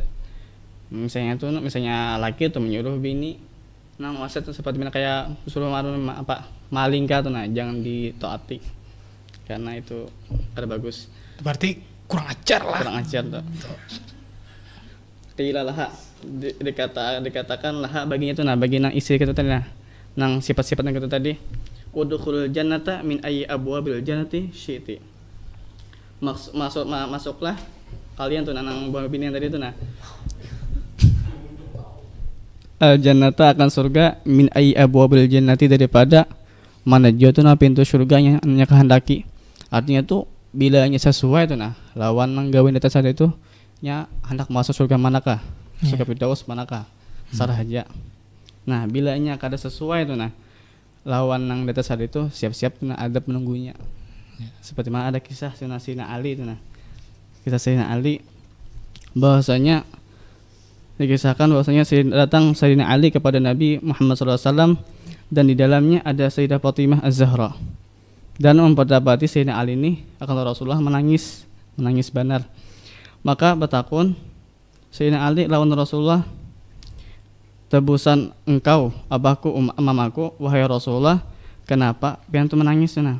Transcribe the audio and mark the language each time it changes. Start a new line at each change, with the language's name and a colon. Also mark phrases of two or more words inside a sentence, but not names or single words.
Banjar: Misalnya laki itu menyuruh bini nah maksiat seperti mana kayak suruh maling kah tuh nah jangan ditaati karena itu kada bagus. Berarti kurang ajar tuh.
Arabic: قيل لها,
Banjar: dikatakan laha baginya itu nah bagi nang istri kita tadi nah nang sifat-sifat yang kita tadi
Arabic: ادخلي الجنة من أي أبواب الجنة شئت,
Banjar: masuklah kalian tuh nang buah bini yang tadi tuh nah.
Arabic: الجنة
Banjar: akan surga
Arabic: من أي أبواب الجنة
Banjar: daripada mana jauh tuh nah pintu surganya nya kehendaki. Artinya tuh bila nya sesuai tuh nah lawan nang gawe di atas itu nya hendak masuk surga manakah? Surga Firdaus manakah? Sarah aja. Nah, bila nya kada sesuai tuh nah lawan nang di atas itu siap-siap tuh nah adab menunggunya. Seperti mana ada kisah Sayyidina Ali tuh nah. Kisah Sayyidina Ali bahwasanya dikisahkan bahwasanya datang Sayyidina Ali kepada Nabi Muhammad SAW dan di dalamnya ada Sayyidah Fatimah Az-Zahra dan memperdapati Sayyidina Ali ini akan Rasulullah menangis benar. Maka bertakun Sayyidina Ali lawan Rasulullah, tebusan engkau abahku mamaku wahai Rasulullah, kenapa piantu menangis nah?